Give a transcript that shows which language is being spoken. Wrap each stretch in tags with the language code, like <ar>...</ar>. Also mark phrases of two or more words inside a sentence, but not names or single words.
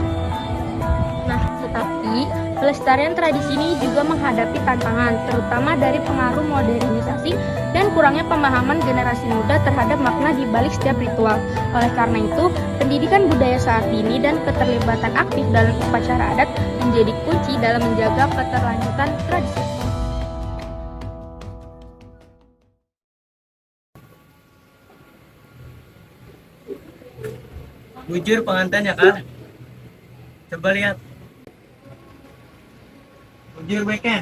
<id>Nah, tetapi pelestarian tradisi ini juga menghadapi tantangan, terutama dari pengaruh modernisasi dan kurangnya pemahaman generasi muda terhadap makna di balik setiap ritual. Oleh karena itu, pendidikan budaya saat ini dan keterlibatan aktif dalam upacara adat menjadi kunci dalam menjaga keterlanjutan tradisi. Bujur pengantin ya kak. Coba lihat. Bujur beken.</id>